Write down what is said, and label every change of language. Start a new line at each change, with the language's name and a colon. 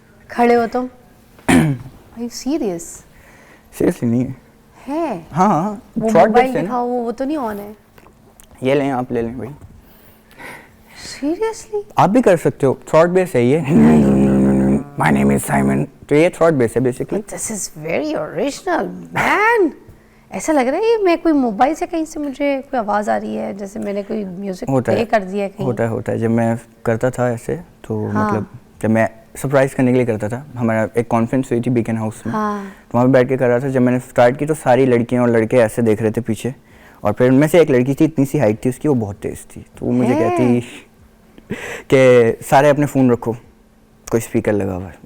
Urdu: کھڑے ہو تم؟ Serious? Seriously نہیں ہے. ہاں, وہ موبائل دکھاؤ, وہ تو نہیں آن ہے. یہ لیں, آپ لے لیں بھائی. سیریسلی؟ آپ بھی کر سکتے ہو, تھراٹ بیس ہے یہ.
English: My name is Simon.
Urdu: تو یہ تھراٹ بیس ہے basically.
English: This is very original, man.
Urdu: ایسا لگ رہا ہے میں کوئی موبائل سے کہیں سے مجھے کوئی آواز آ رہی ہے, جیسے میں نے کوئی میوزک پلے کر دیا ہے کہیں. ہوتا ہے. جب میں کرتا تھا ایسے, تو مطلب جب میں سرپرائز کرنے کے لیے کرتا تھا, ہمارا ایک کانفرنس ہوئی تھی بیکن ہاؤس میں, تو وہاں پہ بیٹھ کے کر رہا تھا. جب میں نے اسٹارٹ کی تو ساری لڑکیاں اور لڑکے ایسے دیکھ رہے تھے پیچھے, اور پھر ان میں سے ایک لڑکی تھی, اتنی سی ہائٹ تھی اس کی, وہ بہت تیز تھی, تو وہ مجھے کہتی کہ سارے اپنے فون رکھو, کوئی اسپیکر لگا ہوا ہے.